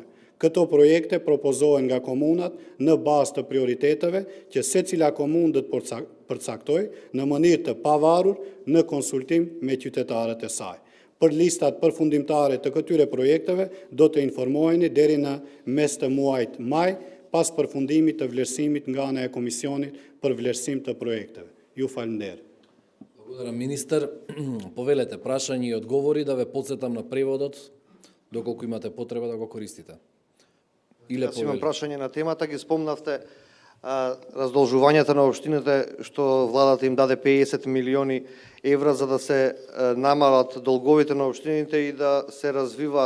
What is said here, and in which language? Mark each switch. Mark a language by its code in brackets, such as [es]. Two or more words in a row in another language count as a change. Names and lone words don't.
[sq] Këto projekte propozohen nga komunat në bazë të prioriteteve që secila komunë do të përcaktojë në mënyrë të pavarur në konsultim me qytetarët e saj. Për listat përfundimtare të këtyre projekteve do të informoheni deri në mes të muajit maj, pas përfundimit të vlerësimit nga ana e Komisionit për vlerësim të projekteve. Ju falenderoj. [mk] Благодарам, министер. Повелете прашање и одговори, да ве подсетам на преводот, доколку имате потреба да го користите. Иле Јас имам повелете. прашање на темата, ги спомнавте раздолжувањата на општините, што владата им даде 50 милиони евра за да се намалат долговите на општините и да се развиваат.